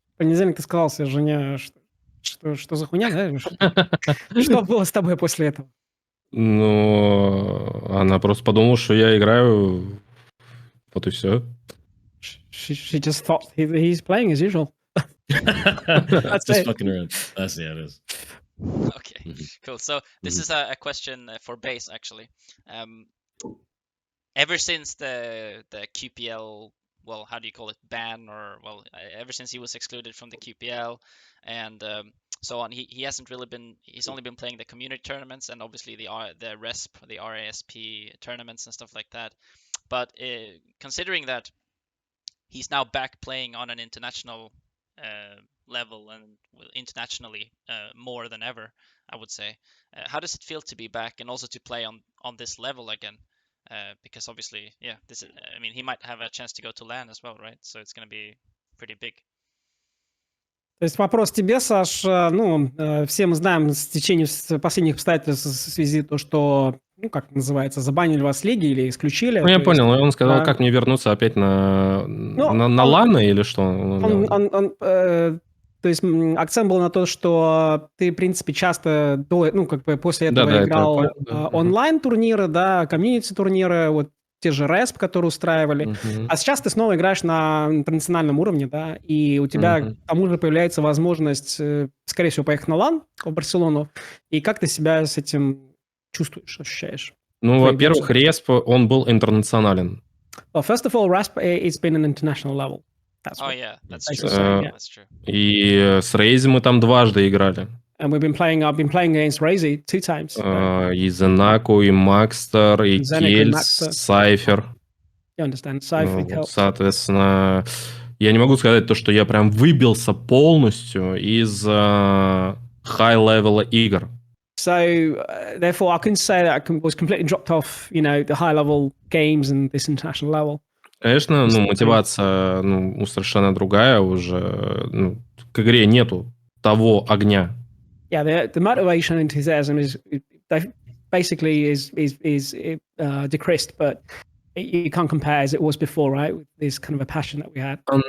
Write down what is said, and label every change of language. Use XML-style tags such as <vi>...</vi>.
<ru>В понедельник ты сказал своей жене, что за хуйня, да? Что было с тобой после этого? Ну, она просто подумала, что я играю, вот и все.</ru> <en>She just thought he's playing as usual. That's just fucking around. That's it is. Okay, cool. So this is a question for Base actually. Ever since the QPL, well, how do you call it, ban, or well, ever since he was excluded from the QPL and so on, he hasn't really been. He's only been playing the community tournaments and obviously the RESP, the RASP tournaments and stuff like that. But considering that he's now back playing on an international level and internationally more than ever, I would say. How does it feel to be back and also to play on this level again? Because obviously, yeah, I mean, he might have a chance to go to LAN as well, right? So it's going to be pretty big.</en> <ru>То есть вопрос тебе, Саш. Ну, все мы знаем с течением последних обстоятельств в связи с тем, что, ну, как называется, забанили вас с лиги или исключили. Ну, я понял. Он сказал, как мне вернуться опять на ланы или что? То есть акцент был на то, что ты, в принципе, часто после этого играл онлайн-турниры, да, комьюнити-турниры, вот те же RESP, которые устраивали. А сейчас ты снова играешь на интернациональном уровне, да, и у тебя к тому же появляется возможность, скорее всего, поехать на LAN в Барселону. И как ты себя с этим чувствуешь, ощущаешь? Ну, во-первых, RESP, он был интернационален.</ru> <en>Well, first of all, RESP, it's been an international level. That's true.</en> <ru>И с Рейзи мы там дважды играли.</ru> <en>And I've been playing against Razy 2 times.</en> <ru>И ZenAku, и Макстер, и Кельс, Сайфер.</ru> <en>You understand? Cypher,</en> <ru>соответственно, я не могу сказать то, что я прям выбился полностью из high-level игр.</ru> <en>So, therefore, I couldn't say that I was completely dropped off, you know, the high-level games and this international level.</en> <ru>Конечно, мотивация, совершенно другая уже. К игре нету того огня.</ru> <en>Yeah, the motivation and enthusiasm is basically is decreased, but you can't compare as it was before, right? With this kind of a passion that we had.</en>